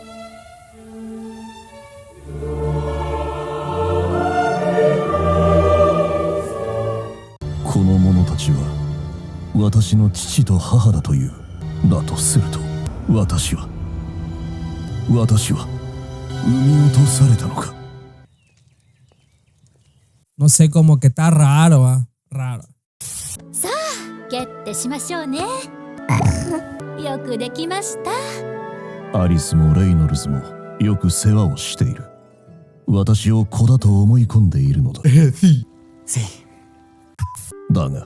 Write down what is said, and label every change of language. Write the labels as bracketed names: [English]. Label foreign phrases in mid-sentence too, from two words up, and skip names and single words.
[Japanese] この者たちは私の父と母だという。だとすると私は産み落とされたのか。 [Spanish] No sé, como que está raro, ¿ah? Raro. [Japanese] さあ、ゲッてしましょうね。よくできました。アリスもレイノルズもよく世話をしている。私を子だと思い込んでいるのだ。だが